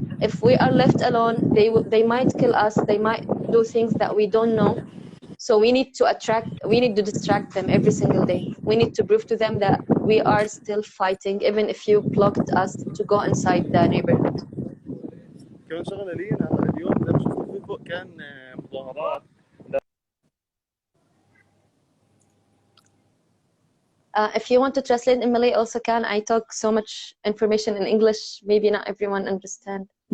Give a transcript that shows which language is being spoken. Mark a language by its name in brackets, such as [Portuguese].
[English] If we are left alone, they might kill us, they might do things that we don't know. So we need to distract them every single day. We need to prove to them that we are still fighting, even if you blocked us to go inside the neighborhood. [Arabic] كمان شغله لينا هلا اليوم زي ما شفتوا في فوق كان مظاهرات. [English] If you want to translate in Malay, also can. I talk so much information in English. Maybe not everyone understand.